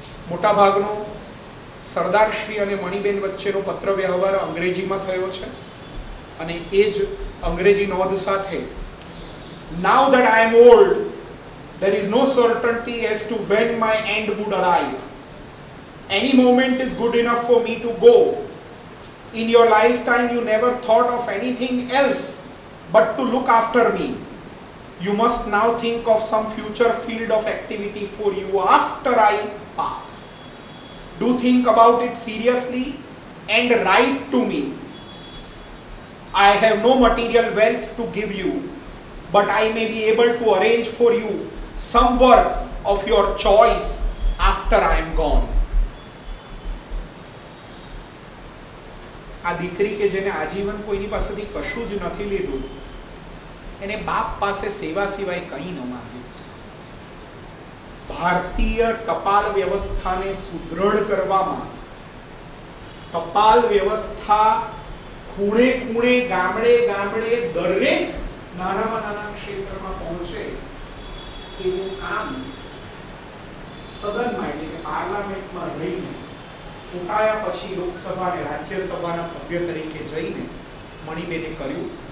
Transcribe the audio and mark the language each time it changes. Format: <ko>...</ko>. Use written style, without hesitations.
<gu>મોટાભાગનો સરદારશ્રી અને મણિબેન વચ્ચેનો પત્ર વ્યવહાર અંગ્રેજીમાં થયો છે, અને એ જ અંગ્રેજી નોંધ સાથે</gu> <en>Now that I am old, there is no certainty as to when my end would arrive. Any moment is good enough for me to go. In your lifetime you never thought of anything else but to look after me. You must now think of some future field of activity for you after I pass. Do think about it seriously and write to me. I have no material wealth to give you, but I may be able to arrange for you some work of your choice after I am gone.</en> <gu>આ દીકરી કે જેને આજીવન કોઈની પાસેથી કશું જ નથી લીધું, એને બાપ પાસે સેવા સિવાય કંઈ ન માંગ્યું. ભારતીય ટપાલ વ્યવસ્થાને સુદૃઢ કરવામાં, ટપાલ વ્યવસ્થા ખૂણે ખૂણે, ગામડે ગામડે, દરેક નાનામાં નાના ક્ષેત્રમાં પહોંચે એવું કામ સદનમાં એટલે કે પાર્લામેન્ટમાં રહીને, ચૂંટાયા પછી લોકસભા અને રાજ્યસભાના સભ્ય તરીકે જઈને મણિબેને કર્યું.</gu>